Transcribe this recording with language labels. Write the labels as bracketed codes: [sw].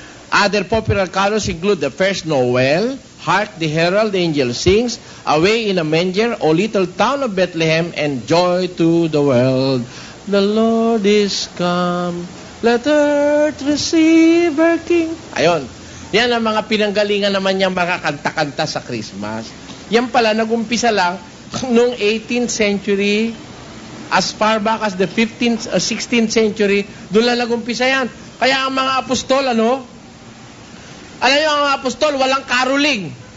[en] Other popular carols include the First Noel, Hark the Herald Angel Sings, Away in a Manger, O Little Town of Bethlehem, and Joy to the World. The Lord is come, let earth receive her King. [tl] Ayon. Yan ang mga pinanggalingan naman niyang mga kanta-kanta sa Christmas. Yan pala, nag-umpisa lang noong 18th century, [en] as far back as the 15th, 16th century, [tl] doon lang nag-umpisa yan. Kaya ang mga apostol, alam niyo ang mga apostol, walang caroling.